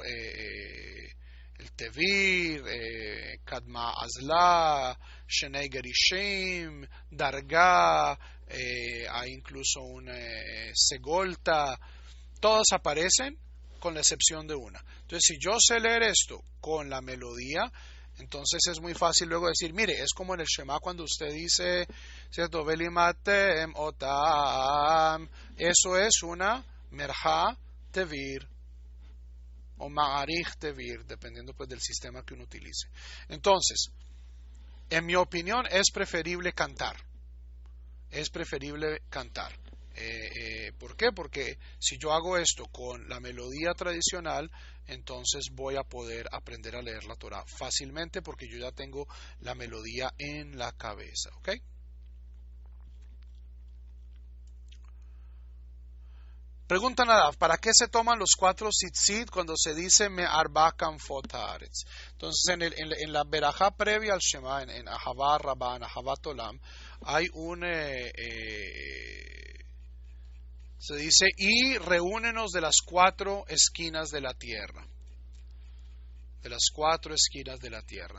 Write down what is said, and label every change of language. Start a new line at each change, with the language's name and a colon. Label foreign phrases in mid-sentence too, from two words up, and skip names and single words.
Spanish: El Tevir, Kadma Azla, Shenei Gerishim, Darga, hay incluso un Segolta, todas aparecen con la excepción de una. Entonces, si yo sé leer esto con la melodía, entonces es muy fácil luego decir, mire, es como en el Shema cuando usted dice, ¿cierto?
Hebrew: ולמדתם אותם.
Spanish: Eso es una merja tevir o ma'arich tevir, dependiendo pues del sistema que uno utilice. Entonces, en mi opinión, es preferible cantar. Es preferible cantar. ¿Por qué? Porque si yo hago esto con la melodía tradicional, entonces voy a poder aprender a leer la Torah fácilmente porque yo ya tengo la melodía en la cabeza, ¿ok? Pregunta nada, ¿para qué se toman los 4 tzitzit cuando se dice
Hebrew: מארבע כנפות הארץ?
Spanish: Entonces en la berajá previa al Shema, en Ahavá Rabá, en Ahavat Olam, hay un se dice, y reúnenos de las 4 esquinas de la tierra. De las 4 esquinas de la tierra.